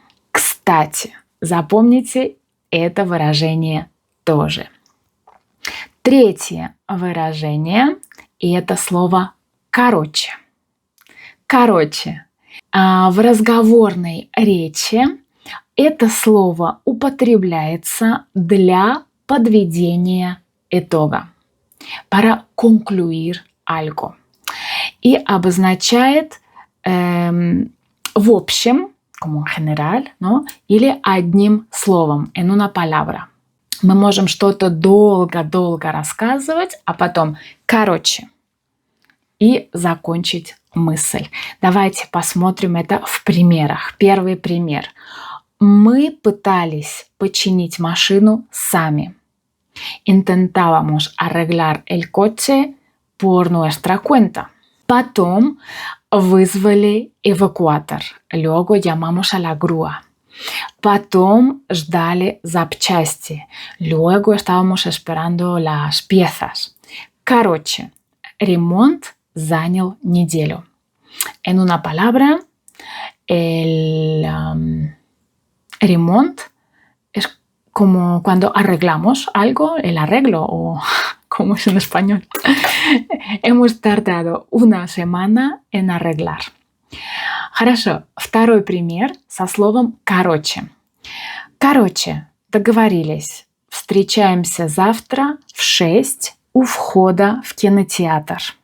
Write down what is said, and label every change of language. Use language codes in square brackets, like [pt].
[ru] Кстати, запомните это выражение тоже. Третье выражение, и это слово «короче». Короче. В разговорной речи это слово употребляется для подведения итога. [es] Para concluir algo. [ru] И обозначает в общем, [es] como en general, ¿no? [ru] Или одним словом, [es] en una palabra. [ru] Мы можем что-то долго-долго рассказывать, а потом короче. и закончить мысль. Давайте посмотрим это в примерах. Первый пример. Мы пытались починить машину сами. [es] Intentábamos arreglar el coche por nuestra cuenta. [ru] Потом вызвали эвакуатор. [es] Luego llamamos a la grúa. [ru] Потом ждали запчасти. [es] Luego estábamos esperando las piezas. [ru] Короче, ремонт занял неделю. [es] En una palabra, el ремонт es como cuando arreglamos algo, el arreglo, o como es en español. Hemos tardado una semana en arreglar. [ru] Хорошо. Второй пример со словом «короче». Короче, договорились. Встречаемся завтра в 6 у входа в кинотеатр.